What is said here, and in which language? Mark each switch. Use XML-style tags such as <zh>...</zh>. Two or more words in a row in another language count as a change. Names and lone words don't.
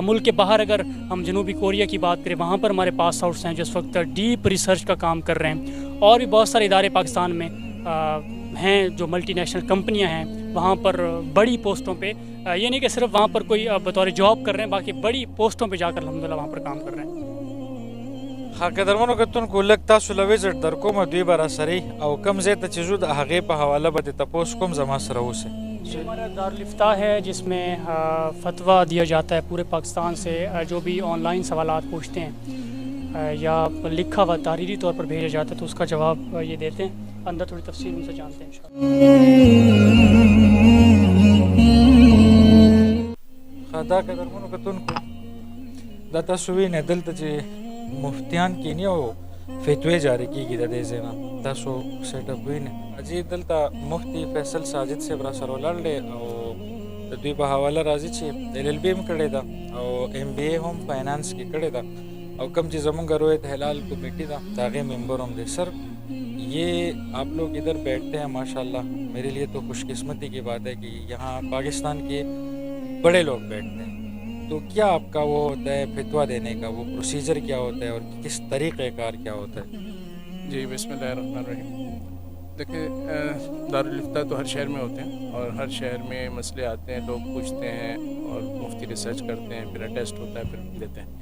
<ur>ملک کے باہر اگر ہم جنوبی کوریا کی بات کریں، وہاں پر ہمارے پاس آؤٹس ہیں جو اس وقت</ur> <en>deep research</en> <ur>کا کام کر رہے ہیں، اور بھی بہت سارے ادارے پاکستان میں ہیں جو</ur> <en>multinational companies</en> <ur>ہیں، وہاں پر بڑی پوسٹوں پہ، یہ نہیں کہ صرف وہاں پر کوئی بطور جاب کر رہے ہیں، باقی بڑی پوسٹوں پہ جا کر الحمدللہ وہاں پر کام کر رہے ہیں۔</ur> <ps>ها قدرمنو کتونکو لږ تاسو له وزټ در کومه دوی به راسرئ او کوم ځای ته چې ځو د هغې په حواله به د تپوس کوم زما سره اوسئ.</ps> <ur>یہ ہمارا دارالفتاح ہے جس میں فتویٰ دیا جاتا ہے پورے پاکستان سے. جو بھی آن لائن سوالات پوچھتے ہیں یا لکھا ہوا تحریری طور پر بھیجا جاتا ہے تو اس کا جواب یہ دیتے ہیں. اندر تھوڑی تفصیل ان سے جانتے ہیں انشاءاللہ.</ur> <ps>دا قدرمنو کتونکو دا تاسو وینئ دلته چې مفتیان کینی او فتوی جاری کیږي د دې ځای نه. تاسو</ps> <en>set up</en> <ps>وینئ اجي دلته مفتی فیصل ساجد صاحب را سره ولاړ دی او د دوی په حواله راځي چې LLB هم کړې ده او MBA هم فائنانس کې کړې ده او کوم چې زمونږ رویت هلال کمیټي ده د هغې ممبر هم دی.</ps> <ur>سر یہ آپ لوگ ادھر بیٹھتے ہیں ماشاءاللہ میرے لیے تو خوش قسمتی کی بات ہے کہ یہاں پاکستان کے بڑے لوگ بیٹھتے ہیں. تو کیا آپ کا وہ ہوتا ہے فتویٰ دینے کا وہ پروسیجر کیا ہوتا ہے اور کس طریقہ کار کیا ہوتا ہے؟ جی</ur> <ar>بسم اللہ الرحمن الرحیم.</ar> <ur>دیکھیں دارالفتاح تو ہر شہر میں ہوتے ہیں اور ہر شہر میں مسئلے آتے ہیں, لوگ پوچھتے ہیں اور مفتی ریسرچ کرتے ہیں, پھر ٹیسٹ ہوتا ہے, پھر دیتے ہیں.</ur>